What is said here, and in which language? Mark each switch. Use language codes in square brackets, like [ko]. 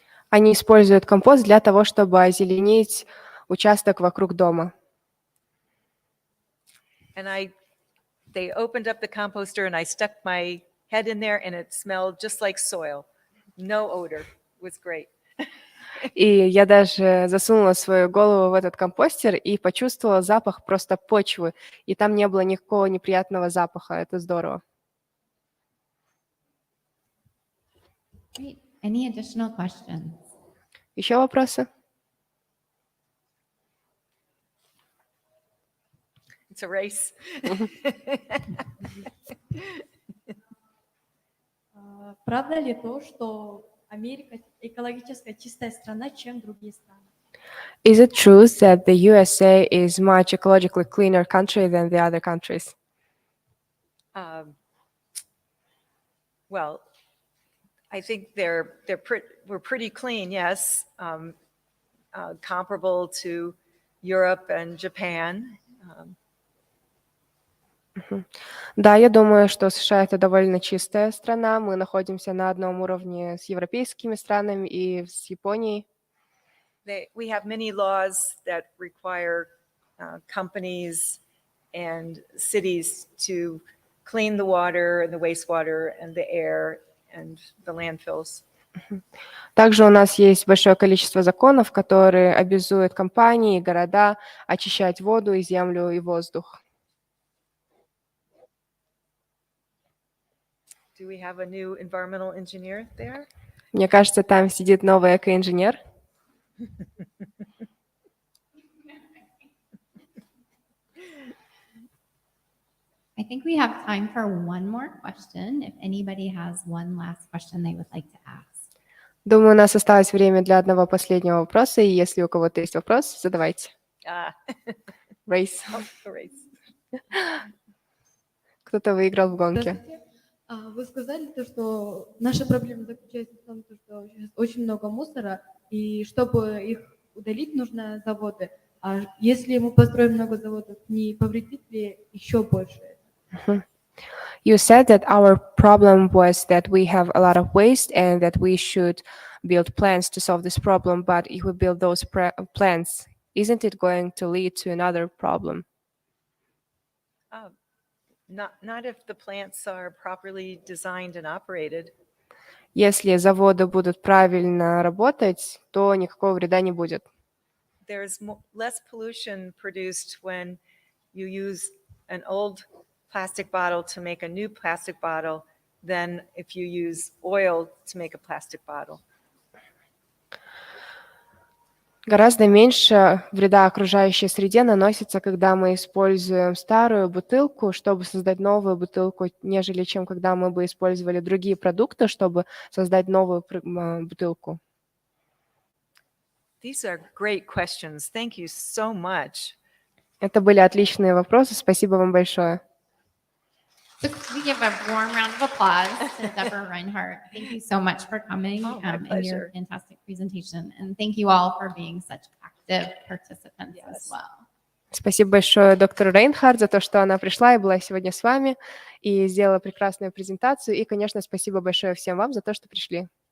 [ru] Они используют компост для того, чтобы озеленить участок вокруг дома. [en] And they opened up the composter and I stuck my head in there and it smelled just like soil. No odor. It was great. [ru] И я даже засунула свою голову в этот компостер и почувствовала запах просто почвы. И там не было никакого неприятного запаха. Это здорово. [en] Great. Any additional questions? [ru] Еще вопросы? [en] It's a race. [ru] Правда ли то, что Америка экологически чистая страна, чем другие страны? [en] Is it true that the USA is much ecologically cleaner country than the other countries? Well, I think we're pretty clean, yes, comparable to Europe and Japan. [ru] Да, я думаю, что США это довольно чистая страна. Мы находимся на одном уровне с европейскими странами и с Японией. [en] We have many laws that require companies and cities to clean the water and the wastewater and the air and the landfills. [ru] Также у нас есть большое количество законов, которые обязуют компании и города очищать воду и землю и воздух. [en] Do we have a new environmental engineer there? [ru] Мне кажется, там сидит новый экоинженер. [en] I think we have time for one more question. If anybody has one last question they would like to ask. [ru] Думаю, у нас осталось время для одного последнего вопроса, и если у кого-то есть вопрос, задавайте. [en] Race. Race. [ru] Кто-то выиграл в гонке. Здравствуйте. Вы сказали то, что наша проблема заключается в том, что сейчас очень много мусора, и чтобы их удалить, нужно заводы. А если мы построим много заводов, не повредит ли еще больше это? [en] You said that our problem was that we have a lot of waste and that we should build plants to solve this problem, but if we build those plants, isn't it going to lead to another problem? Not if the plants are properly designed and operated. [ru] Если заводы будут правильно работать, то никакого вреда не будет. [en] There's less pollution produced when you use an old plastic bottle to make a new plastic bottle than if you use oil to make a plastic bottle. [ru] Гораздо меньше вреда окружающей среде наносится, когда мы используем старую бутылку, чтобы создать новую бутылку, нежели чем когда мы бы использовали другие продукты, чтобы создать новую бутылку. [en] These are great questions. Thank you so much. [ru] Это были отличные вопросы. Спасибо вам большое. [en] So could we give a warm round of applause to Debra Reinhart? Thank you so much for coming Oh, my and your pleasure. fantastic presentation. And thank you all for being such active participants as Yes. well. [ru] Спасибо большое доктору Рейнхарт за то, что она пришла и была сегодня с вами и сделала прекрасную презентацию. И, конечно, спасибо большое всем вам за то, что пришли.